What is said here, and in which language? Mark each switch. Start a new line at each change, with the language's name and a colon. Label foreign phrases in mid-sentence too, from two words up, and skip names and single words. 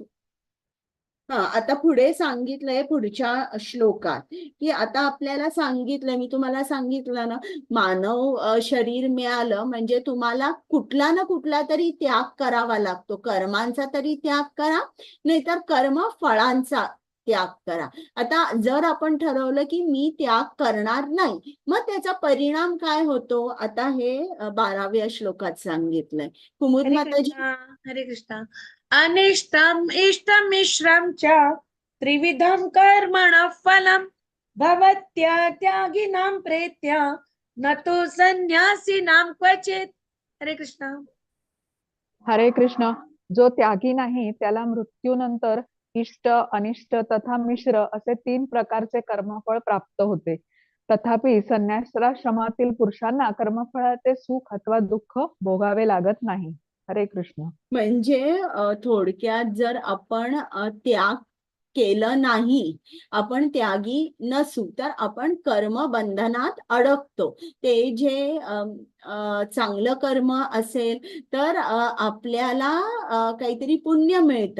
Marathi: आता पुढे सांगितलंय पुढच्या श्लोकात की आता आपल्याला सांगितलंय मी तुम्हाला सांगितलं ना मानव शरीर मिळालं म्हणजे तुम्हाला कुठला ना कुठला तरी त्याग करावा लागतो. कर्मांचा तरी त्याग करा नाहीतर कर्म फळांचा त्याग करा. आता जर आपण ठरवलं की मी त्याग करणार नाही मग त्याचा परिणाम काय होतो आता हे 12व्या श्लोकात सांगितलंय. कुमुद हरे माताजी. कृष्णा हरे कृष्णा.
Sanskrit: अनिष्टम इष्टमिश्रम च त्रिविधम कर्मण फलम भवत्या त्यागिनां प्रेत्या न तु संन्यासिनां क्वचित्.
Marathi: हरे कृष्ण. हरे कृष्ण. जो त्यागी नाही त्याला मृत्यूनंतर इष्ट, अनिष्ट तथा मिश्र असे 3 प्रकारचे कर्मफळ प्राप्त होते. तथापि संन्यासाश्रमातील पुरुषांना कर्मफळाचे सुख अथवा दुःख भोगावे लागत नाही. हरे कृष्ण. म्हणजे थोडक्यात जर आपण त्याग केलं नाही, आपण त्यागी नसू, तर आपण कर्मबंधनात अडकतो. ते जे चांगलं कर्म असेल तर आपल्याला काहीतरी पुण्य मिळतं.